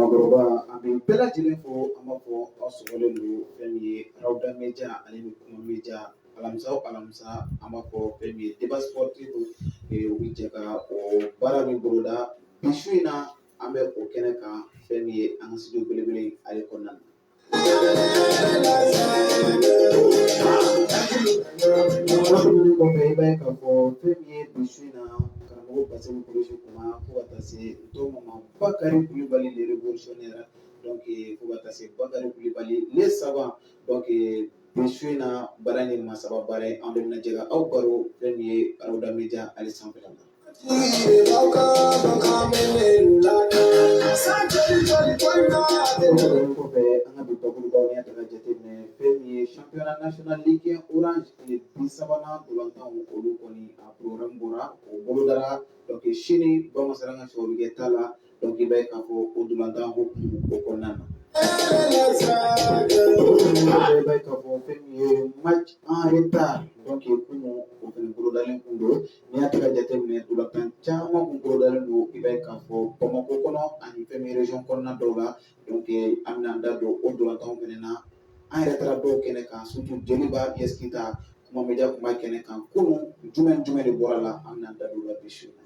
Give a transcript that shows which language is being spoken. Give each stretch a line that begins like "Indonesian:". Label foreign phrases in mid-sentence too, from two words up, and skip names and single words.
Bambara: Awa ami bɛɛ lajɛlen fo an b'a fɔ aw sɔgɔlen don fɛn min ye Rawda Media ale ni Kuma Media alamisa o alamisa an b'a fɔ fɛn min ye
French: débat sportif
Bambara: u bɛ jɛ ka o baara min boloda bi su in na an bɛ o kɛnɛ kan fɛn min ye an ka studio belebele ale kɔnɔna na. Tɛmɛnen kɔfɛ i b'a ye k'a fɔ fɛn min ye bi su in na karamɔgɔ Basiru Kolosi Kuma fo ka taa se ntɔngɛ ma Bakari Kulibali
French: le révolutionnaire
Bambara: donc fo ka taa se Bakari Kulibali
French: le savant
Bambara: donc bi su in na baara ni masaba baara ye an bɛ na jɛ ka aw baro fɛn min ye Rawda Media ale sanfɛla la. Kɔfɛ an ka bi bakurubaw ni ta ka jateminɛ fɛn min ye
French: championnat national ligue 1 orange
Bambara: tile 30nan dolantanw olu kɔni a programme bɔra o bolodara donc sini Bamasara ka sɔrɔ bɛ kɛ ta la donc i b'a ye k'a fɔ o dolantan hokumu o kɔnɔna na. I b'a ye k'a fɔ fɛn min ye
French: match en retard
Bambara: donc kunun o fɛnɛ bolodalen kun don n'i y'a ta ka jateminɛ dolantan caman kun bolodalen don i b'a ye k'a fɔ Bamakɔ kɔnɔ ani fɛn min région kɔnɔna dɔw la donc an bɛna an da don o dolantanw fɛnɛ na an yɛrɛ taara dɔw kɛnɛ kan surtout Joliba Yeskita Kuma Media kun b'a kɛnɛ kan kunun jumɛn de bɔra la an bɛna an da don o la bi su.